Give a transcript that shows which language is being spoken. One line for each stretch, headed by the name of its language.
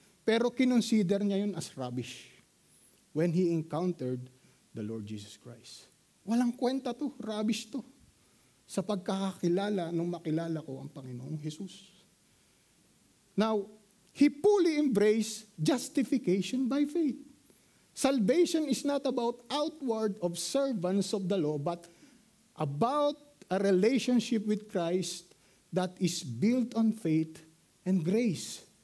Filipino: Pero kinonsider niya yun
English: as rubbish when he encountered the Lord Jesus Christ.
Filipino: Walang kwenta to, rubbish to. Sa pagkakakilala nung makilala ko ang Panginoong Jesus.
English: Now, he fully embraced justification by faith. Salvation is not about outward observance of the law, but about a relationship with Christ that is built on faith and grace.